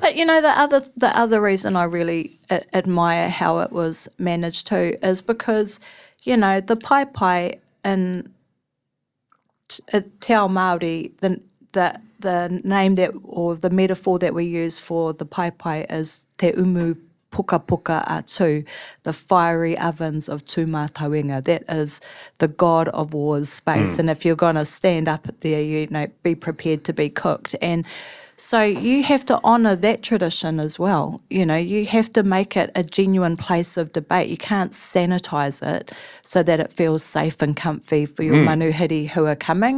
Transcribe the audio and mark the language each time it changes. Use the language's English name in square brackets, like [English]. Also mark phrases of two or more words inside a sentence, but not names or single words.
[English] But the other reason I really admire how it was managed too is because, the pai in [Māori] Te Ao Māori, [English] the name or the metaphor that we use for the pai is [Māori] te umu puka puka atu, [English] the fiery ovens of tūmātauenga. That is the god of war's space. And if you're going to stand up there, be prepared to be cooked. And so you have to honour that tradition as well. You have to make it a genuine place of debate. You can't sanitise it so that it feels safe and comfy for your manuhiri who are coming.